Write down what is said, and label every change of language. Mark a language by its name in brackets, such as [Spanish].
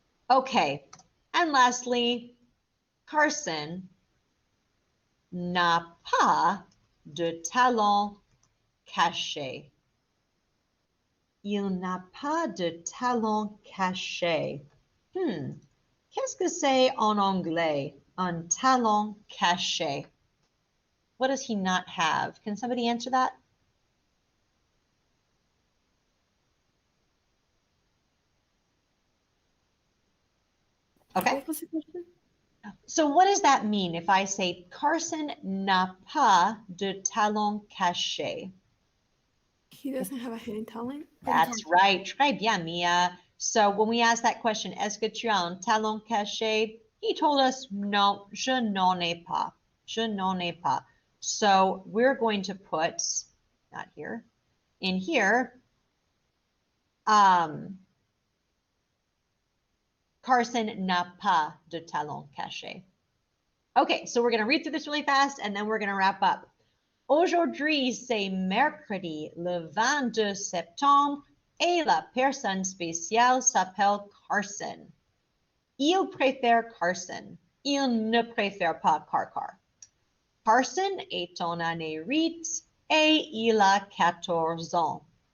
[French] Okay, [English] and lastly, [French] Carson n'a pas de talent caché. Il n'a pas de talent caché. Qu'est-ce que c'est en anglais, un talent caché? [English] What does he not have? Can somebody answer that? Okay. What was the question? So what does that mean if I say Carson n'a pas de talent caché? He doesn't have a hidden talent. That's right. [French] Très bien, Mia. [English] So when we asked that question, [French] est-ce que tu as un talent caché? [English] He told us, [French] non, je n'en ai pas. Je n'en ai pas. [English] So we're going to put, not here, in here, Carson [French] n'a pas de talent caché. [English] Okay, so we're going to read through this really fast and then we're going to wrap up. [French] Aujourd'hui, c'est mercredi, le 22 septembre, et la personne spéciale s'appelle Carson. Il préfère Carson. Il ne préfère pas Carcar. Carson est en année 8 et il a 14 ans.